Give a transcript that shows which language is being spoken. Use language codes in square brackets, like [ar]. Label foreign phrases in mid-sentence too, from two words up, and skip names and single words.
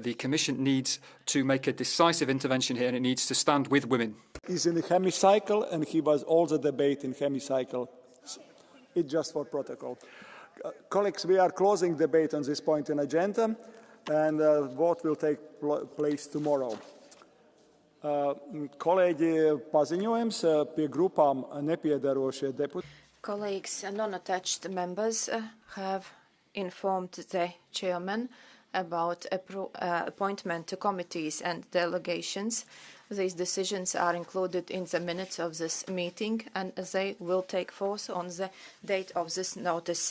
[en] The Commission needs to make a decisive intervention here, and it needs to stand with women. He's in the hemicycle, and he was all the debate in hemicycle. It's just for protocol. Colleagues, we are closing debate on this point in agenda, and vote will take place tomorrow. [lv] Kolēģi, paziņojums pie grupām nepiedarošie deputāti. [en] Colleagues and non-attached members have informed the chairman about appointment to committees and delegations. These decisions are included in the minutes of this meeting, and they will take force on the date of this notice.